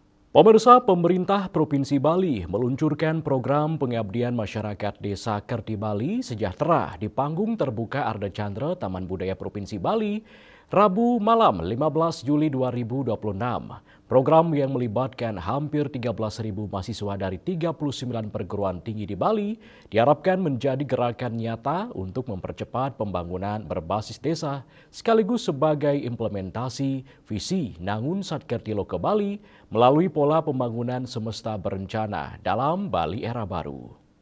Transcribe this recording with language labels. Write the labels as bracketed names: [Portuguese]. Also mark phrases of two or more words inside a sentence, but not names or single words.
[Indonesian] Pemirsa, pemerintah Provinsi Bali meluncurkan program pengabdian masyarakat Desa Kerti Bali Sejahtera di panggung terbuka Arda Chandra Taman Budaya Provinsi Bali, Rabu malam 15 Juli 2026. Program yang melibatkan hampir 13.000 mahasiswa dari 39 perguruan tinggi di Bali diharapkan menjadi gerakan nyata untuk mempercepat pembangunan berbasis desa sekaligus sebagai implementasi visi Nangun Satkerti Loka Bali melalui pola pembangunan semesta berencana dalam Bali era baru.